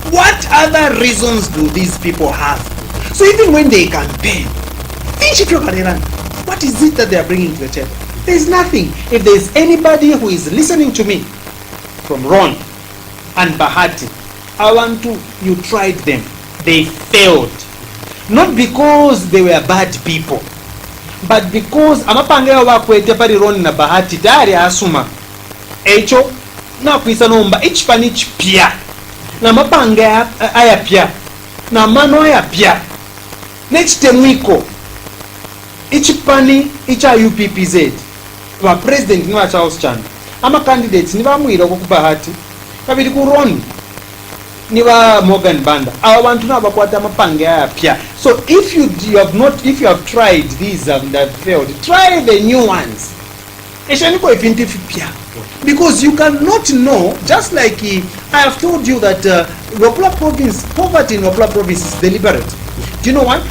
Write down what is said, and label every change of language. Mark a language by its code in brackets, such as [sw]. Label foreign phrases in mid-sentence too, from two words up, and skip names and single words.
[en] What other reasons do these people have? So even when they campaign, what is it that they are bringing to the table? There is nothing. If there is anybody who is listening to me from Roan and Bahati, I want you tried them. They failed. Not because they were bad people, but because [bem] amapanga yao bakwete pali Roan na Bahati tayari asuma echo na kuisa nomba ichipani chipya na mapanga aya pya na mano aya pya nechitemwiko ichipani icha UPPZ wa president ni wa Charles Chanda ama candidates ni bamwira ko Bahati kabiri ku Roan ni ba Morgan Banda aba bantu nabakwata amapanga aya pya. [en] So if you have tried these and have failed, try the new ones. Because you cannot know, just like I have told you that poverty in Wapla province is deliberate. Do you know why?